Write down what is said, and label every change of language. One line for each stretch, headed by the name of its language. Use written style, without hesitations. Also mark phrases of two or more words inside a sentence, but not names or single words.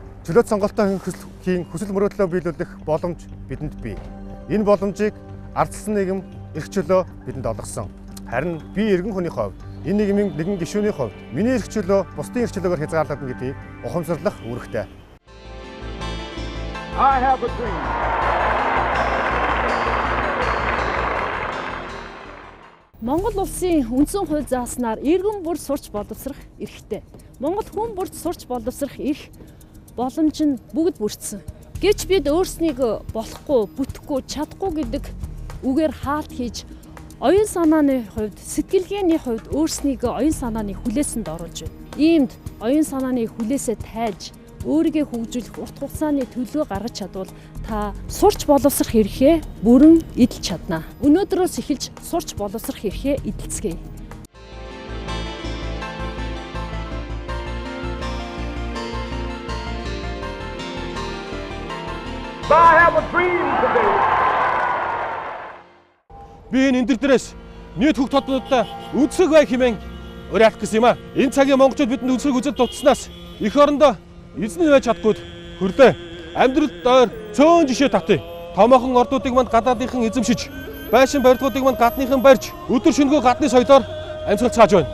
Mongolian: Чөлөөт сонголтоо хийн хүсэл мөрөөдлөө биелүүлэх боломж бидэнд бий. Энэ боломжийг ардчилсан нийгэм эрх чөлөө бидэнд олгосон. Харин би иргэн хүний хувьд энэ нийгмийн нэгэн гишүүний хувьд миний эрх чөлөө бусдын эрх чөлөөгөөр хязгаарлагдана гэдгийг ухамсарлах үүрэгтэй.
English: I have a dream.
Mongolian: Монгол улсын үндсэн хууль зааснаар иргэн бүр сурч боловсрох эрхтэй. Монгол хүн бүрт сурч боловсрох эрх боломж нь бүгд бүрдсэн. Гэвч бид өөрснийг болохгүй, бүтэхгүй, чадахгүй гэдэг үгээр хаалт хийж оюун санааны хувьд, сэтгэлгээний хувьд өөрснийг оюун санааны хүлээсэнд оруулж байна. Иймд оюун санааны хүлээсээ тайлж, өөрийгөө хөгжүүлэх урт хугацааны төлөвлөгөө гаргаж чадвал та сурч боловсрох эрхээ бүрэн эдэлж чадна. Өнөөдрөөс эхэлж сурч боловсрох эрхээ эдэлцгээе.
English: I have a dream today.
Mongolian: Би энэ дээрээс нийт хөх толгойдоо үнцэг бай хэмээн уриалах гэсэн юм а. Энэ цагийн монголчууд бидэнд үнцэг үзэл дутснаас эх орондоо эзний байж чадгүйд хөрлөө. Амьдралд доор цөөн жишээ татъя. Томоохон ордуудыг манд гадаадынхан эзэмшиж, байшин барилгуудыг манд гадныхан барьж, өдөр шөнөгүй гадны соёлоор амьсгал цааж байна.